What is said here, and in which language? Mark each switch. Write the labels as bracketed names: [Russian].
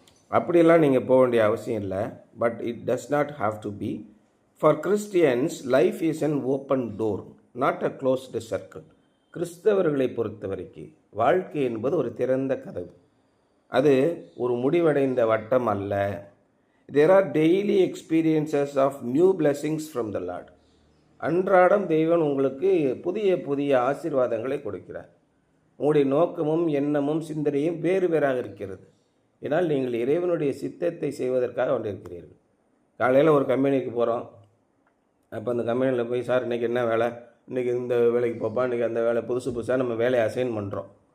[Tamil] அப்படியெல்லாம் நீங்கள் போக வேண்டிய அவசியம் இல்லை. [English] But it does not have to be. For Christians life is an open door, not a closed circle. [Tamil] கிறிஸ்தவர்களை பொறுத்த வரைக்கும் வாழ்க்கை என்பது ஒரு திறந்த கதவு, அது ஒரு முடிவடைந்த வட்டம் அல்ல. [English] There are daily experiences of new blessings from the Lord. [Tamil] அன்றாடம் தெய்வன் உங்களுக்கு புதிய புதிய ஆசீர்வாதங்களை கொடுக்கிறார். உங்களுடைய நோக்கமும் எண்ணமும் சிந்தனையும் வேறு வேறாக இருக்கிறது. ஏன்னால் நீங்கள் இறைவனுடைய சித்தத்தை செய்வதற்காக கொண்டிருக்கிறீர்கள். காலையில் ஒரு கம்பெனிக்கு போகிறோம். அப்போ அந்த கம்பெனியில் போய், சார் இன்றைக்கி என்ன வேலை, இன்றைக்கி இந்த வேலைக்கு போப்பா, இன்றைக்கி அந்த வேலை, புதுசாக நம்ம வேலையை அசைன் பண்ணுறோம்.